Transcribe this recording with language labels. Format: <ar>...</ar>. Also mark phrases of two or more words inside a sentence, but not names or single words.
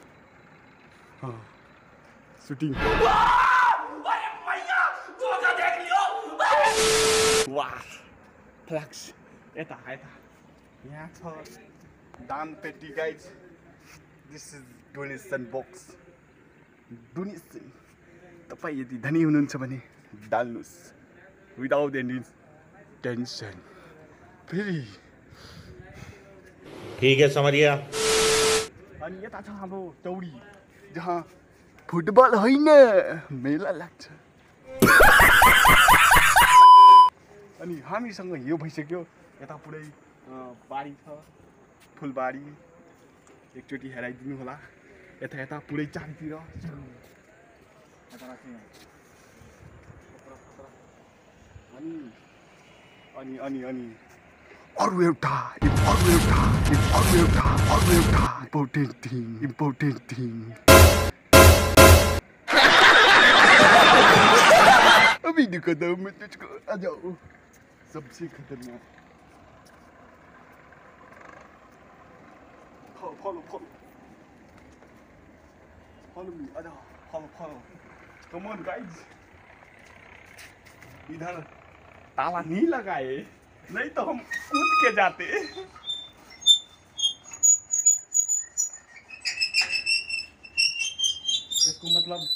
<ne>सुटिङ वाह फ्ल्याक्स यता यहाँ छ दान पेटी गाइज</ne> <en>this is donation box donation</en> <ne>तपाईँ यदि धनी हुनुहुन्छ भने डाल्नुहोस्</ne> <en>without any tension</en> <ne>फेरि</ne> <hi>ठीक है समझ गया</hi> <ne>अनि यता छ हाम्रो चौरी जहाँ फुटबल होइन मेला लाग्छ अनि हामीसँग यो भइसक्यो यता पुरै बारी छ फुलबारी एकचोटि हेराइदिनु होला यता पुरै चारैतिर अनि अरू एउटा इम्पोर्टेन्ट थिङ</ne> <hi>अभी दिखाता हूँ मैं तुझको आ जाओ सबसे खतरनाक</hi> <en>follow me</en> <hi>आ जाओ</hi> <en>follow come on guys</en> <hi>इधर ताला नहीं लगाए नहीं तो हम कूद के जाते इसको मतलब</hi>